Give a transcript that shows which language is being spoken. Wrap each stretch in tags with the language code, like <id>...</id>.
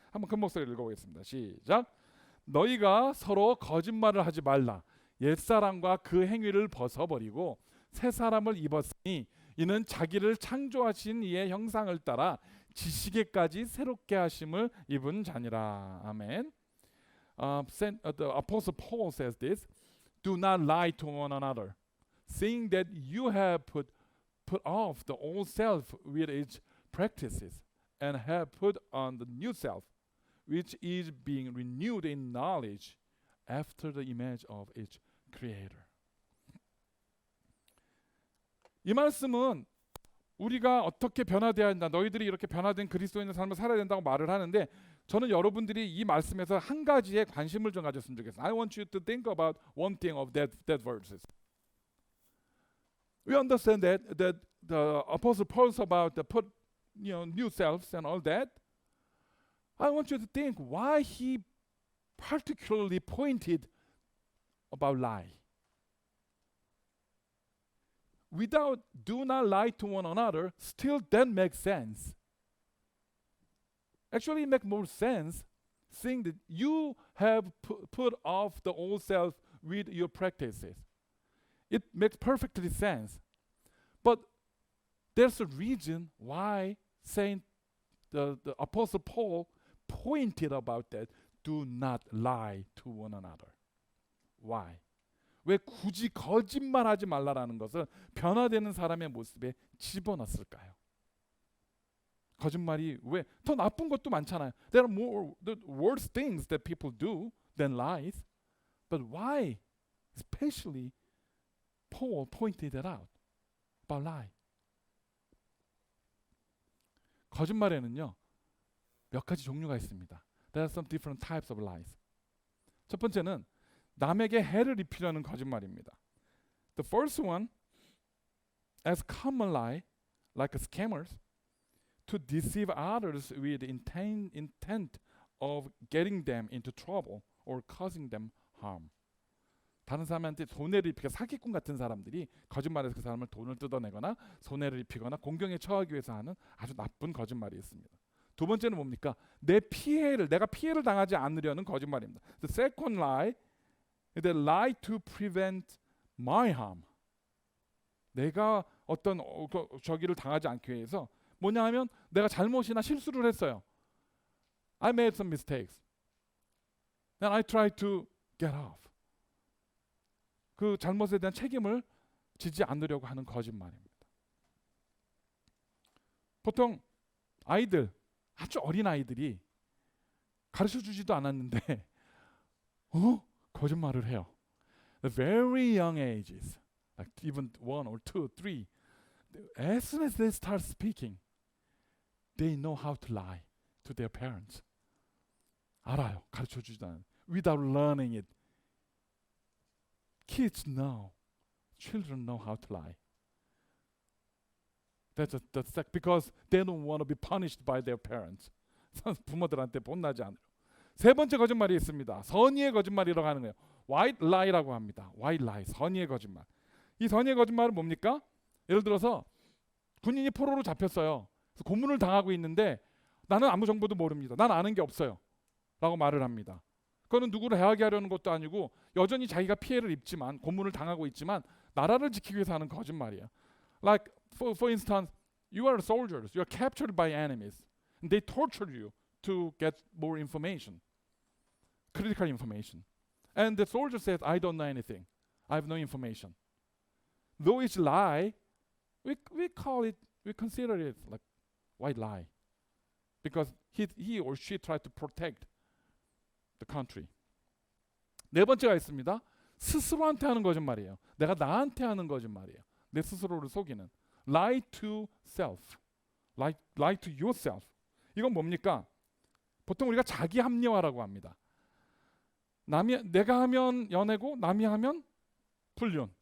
<ko>한번 큰 목소리로 읽어보겠습니다. 시작. 너희가 서로 거짓말을 하지 말라. 옛사람과 그 행위를 벗어버리고 새 사람을 입었으니 이는 자기를 창조하신 이의 형상을 따라 지식에까지 새롭게 하심을 입은 자니라. 아멘.</ko> <en>The Apostle Paul says this: Do not lie to one another, seeing that you have put off the old self with its practices, and have put on the new self, which is being renewed in knowledge after the image of its creator.</en> <ko>이 말씀은 우리가 어떻게 변화되어야 한다, 너희들이 이렇게 변화된 그리스도인의 삶을 살아야 된다고 말을 하는데, 저는 여러분들이 이 말씀에서 한 가지에 관심을 좀 가졌으면 좋겠어요.</ko> <en>I want you to think about one thing of that verses. We understand that the Apostle Paul is about the new selves and all that. I want you to think why he particularly pointed about lie. without do not lie to one another, still that makes sense. Actually, it makes more sense seeing that you have put off the old self with your practices. It makes perfectly sense. But there's a reason why Saint the Apostle Paul pointed about that. Do not lie to one another. Why?</en> <ko>왜 굳이 거짓말하지 말라라는 것을 변화되는 사람의 모습에 집어넣었을까요? 거짓말이 왜 더 나쁜 것도 많잖아요.</ko> <en>There are more the worse things that people do than lies. But why? Especially Paul pointed it out about lie.</en> <ko>거짓말에는요 몇 가지 종류가 있습니다.</ko> <en>There are some different types of lies.</en> <ko>첫 번째는 남에게 해를 입히려는 거짓말입니다.</ko> <en>The first one, as common lie, like scammers, to deceive others with intent of getting them into trouble or causing them harm.</en> <ko>다른 사람한테 손해를 입히게 사기꾼 같은 사람들이 거짓말해서 그 사람을 돈을 뜯어내거나 손해를 입히거나 공경에 처하기 위해서 하는 아주 나쁜 거짓말이 있습니다. 두 번째는 뭡니까? 내가 피해를 당하지 않으려는 거짓말입니다.</ko> <en>The second lie, the lie to prevent my harm.</en> <ko>내가 어떤 저기를 당하지 않기 위해서 뭐냐 하면 내가 잘못이나 실수를 했어요.</ko> <en>I made some mistakes. Then I try to get off.</en> <ko>그 잘못에 대한 책임을 지지 않으려고 하는 거짓말입니다. 보통 아이들, 아주 어린 아이들이 가르쳐주지도 않았는데 거짓말을 해요.</ko> <en>The very young ages, like even 1 or 2, 3, as soon as they start speaking, they know how to lie to their parents.</en> <ko>알아요. 가르쳐주지도 않아요.</ko> <en>Without learning it. Kids know. Children know how to lie. That's because they don't want to be punished by their parents.</en> <ko>부모들한테 혼나지 않으려. 세 번째 거짓말이 있습니다. 선의의 거짓말이라고 하는 거예요. White lie라고 합니다. White lie, 선의의 거짓말. 이 선의의 거짓말은 뭡니까? 예를 들어서 군인이 포로로 잡혔어요. 그래서 고문을 당하고 있는데 나는 아무 정보도 모릅니다. 난 아는 게 없어요. 라고 말을 합니다. 그거는 누구를 해하게 하려는 것도 아니고 여전히 자기가 피해를 입지만 고문을 당하고 있지만 나라를 지키기 위해서 하는 거짓말이에요.</ko> <en>Like for instance, you are soldiers. You are captured by enemies. And they torture you to get more information, critical information. And the soldier says, I don't know anything. I have no information. Though it's lie, we consider it like white lie. Because he or she tried to protect the country.</en> <ko>네 번째가 있습니다. 스스로한테 하는 거짓말이에요. 내가 나한테 하는 거짓말이에요. 내 스스로를 속이는.</ko> <en>Lie to self. Lie to yourself.</en> <ko>이건 뭡니까? 보통 우리가 자기 합리화라고 합니다. 내가 하면 연애고 남이 하면 불륜.</ko>